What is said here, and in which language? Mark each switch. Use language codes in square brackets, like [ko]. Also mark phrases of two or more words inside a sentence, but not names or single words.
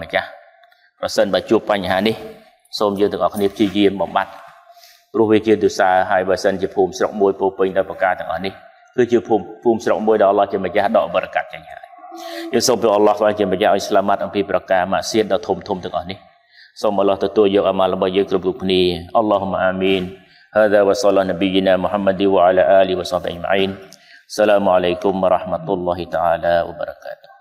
[km] ម្ចាស់ប្រសិនបើជួបបញ្ហានេះសូមយើងទាំងអស់គ្នាព្យាយាមបំបត្តិព្រោះវាជាទុសាហើយបើសិនជាភូមិស្រុកមួយពោពេញដោយប្រការទាំងអស់នេះគឺជាភូមិស្រុកមួយដែលអល់ឡោះជាម្ចាស់ដកបរិកាត់ចេញហើយយើងសូមព្រះអល់ឡោះបានជាម្ចាស់ឲ្យស្លាមាត់អំពីប្រការម៉ាស៊ីនដ៏ធំធំទាំងអស់នេះសូមអល់ឡោះទទួលយកអាម៉ាល់របស់យើងគ្រប់គ្នា [ar] اللهم آمين هذا وصلى نبينا محمد وعلى آله وصحبه أجمعين السلام عليكم ورحمة الله تعالى وبركاته